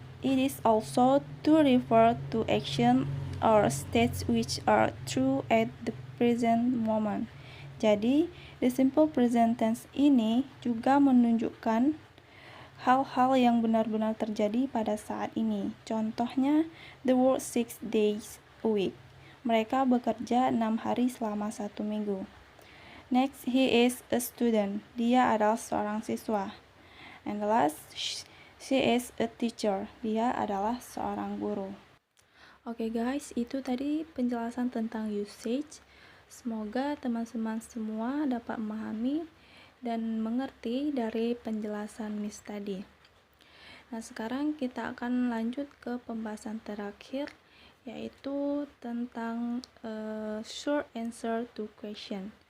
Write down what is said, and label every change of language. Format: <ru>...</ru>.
<en>It is also to refer to action or states which are true at the present moment.</en> <id>Jadi, the simple present tense ini juga menunjukkan hal-hal yang benar-benar terjadi pada saat ini.</id> <en>Contohnya, they work 6 days a week.</en> <id>Mereka bekerja 6 hari selama 1 minggu.</id> <en>Next, he is a student.</en> <id>Dia adalah seorang siswa.</id> <en>And the last, she is a teacher.</en> <id>Dia adalah seorang guru. Oke guys, itu tadi penjelasan tentang usage. Semoga teman-teman semua dapat memahami dan mengerti dari penjelasan Miss tadi. Nah, sekarang kita akan lanjut ke pembahasan terakhir, yaitu tentang short answer to question.</id>